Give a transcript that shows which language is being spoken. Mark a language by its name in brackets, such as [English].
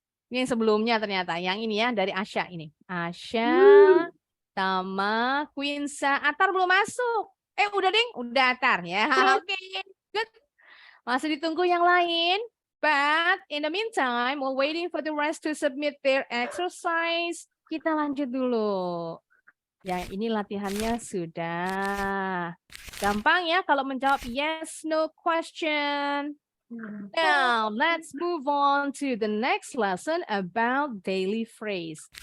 [Indonesian] Ini yang sebelumnya ternyata. Yang ini ya dari Asya ini. Asya, Tama, Quinsa, Atar belum masuk. Udah ding, udah Atar ya. Oke, [English] good. [Indonesian] Masih ditunggu yang lain. [English] But in the meantime, while waiting for the rest to submit their exercise, [Indonesian] kita lanjut dulu. Yang ini latihannya sudah. Gampang ya kalau menjawab [English] yes, no question. Now, let's move on to the next lesson about daily phrase.